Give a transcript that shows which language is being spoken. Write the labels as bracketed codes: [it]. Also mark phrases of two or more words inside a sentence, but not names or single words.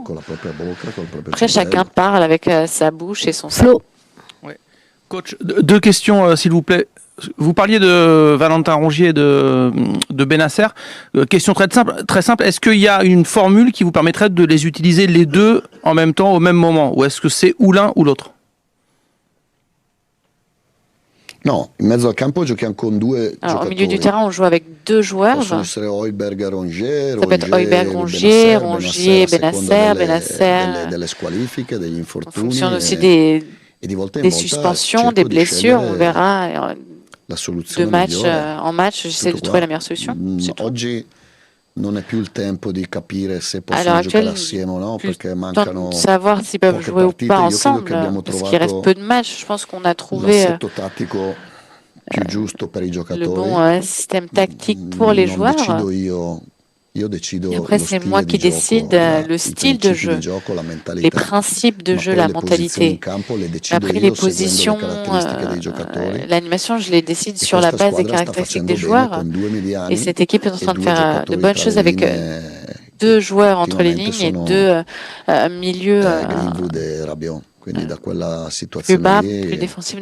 [fr] Après, chacun parle avec sa bouche et son cerveau. Coach, deux questions, s'il vous plaît. Vous parliez de Valentin Rongier et de Benasser. Question très simple. Est-ce qu'il y a une formule qui vous permettrait de les utiliser les deux en même temps, au même moment? Ou est-ce que c'est ou l'un ou l'autre? [it] Non, in mezzo al campo giochiamo con due [fr] Alors, au milieu du terrain, on joue avec deux joueurs. [it] Possono essere Højbjerg e Rongier, [fr] ça peut être Højbjerg, Rongier, Benasser. [it] Delle squalifiche, degli [fr] En [it] infortuni. [fr] fonction aussi des suspensions, des blessures, on verra. De match en match, j'essaie de trouver la meilleure solution. [it] Oggi non è più il tempo di capire se [fr] À l'heure [it] possono giocare [fr] actuelle, [it] assieme o no, [fr] plus [it] perché [fr] le temps [it] mancano [fr] de savoir s'ils peuvent jouer ou pas ensemble, parce qu'il reste peu de matchs. Je pense qu'on a trouvé [it] l'assetto tattico più giusto per i giocatori. [fr] le bon système tactique pour les joueurs. [it] Decido io decido [fr] Et après, c'est moi qui décide le style de jeu, les principes de jeu, la mentalité. Après, les positions, l'animation, je les décide sur la base des caractéristiques des joueurs. Et cette équipe est en train de faire de bonnes choses avec deux joueurs entre les lignes et deux milieux plus bas, plus défensifs.